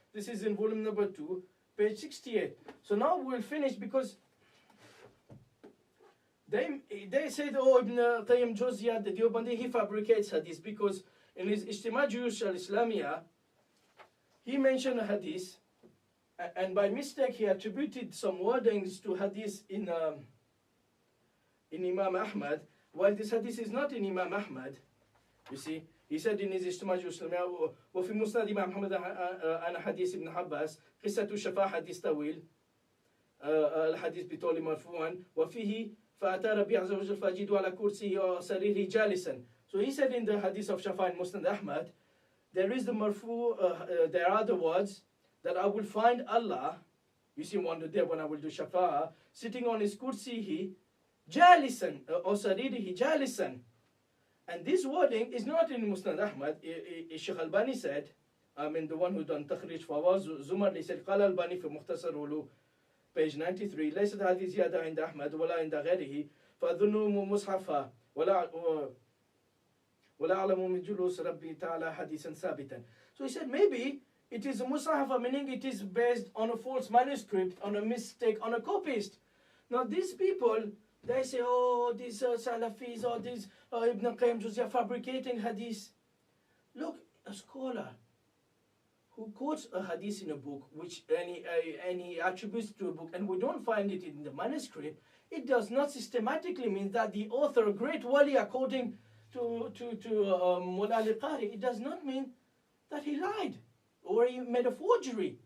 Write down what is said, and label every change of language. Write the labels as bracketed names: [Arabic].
[English] This is in volume number 2, page 68. So now we'll finish because they said, oh, Ibn Qayyim Jawziyah, the Deobandi, he fabricates hadith because in his Ijtima' Juyush al-Islamiyah, he mentioned a hadith, and by mistake he attributed some wordings to hadith in Imam Ahmad, while this hadith is not in Imam Ahmad. You see, he said in his Ijtima' Juyush al-Islamiyah, [Arabic] وفي مسند إمام محمد أنا حديث ابن عباس قصة الشفاعة حديث طويل الحديث بطول مرفوعا وفيه فأتى ربي عز وجل فأجد على كرسيه وسريره جالسا. [English] So he said in the hadith of Shafa and Musnad Ahmad, there is the marfu, there are the words that I will find Allah, you see one day when I will do Shafa, sitting on his [Arabic] kursihi, jalisan, or saririhi jalisan. [English] And this wording is not in Musnad Ahmad. Shaykh Albani said, I mean the one who done Takhrij Fawaz Zumarli said, [Arabic] قال Albani في مختصر ولو page 93 ليست هذه زيادة عند أحمد ولا عند غيره فأظنه مصحفا ولا أعلم من جلوس ربي تعالى حديثا ثابتا. [English] So he said maybe it is a mushafa, meaning it is based on a false manuscript, on a mistake, on a copyist. Now these people, they say, oh, these Salafis or these Ibn Qayyim Jawziyah fabricating hadith. Look, a scholar who quotes a hadith in a book, which any attributes to a book, and we don't find it in the manuscript, it does not systematically mean that the author, a great wali, according to Mullah al-Qari, it does not mean that he lied or he made a forgery.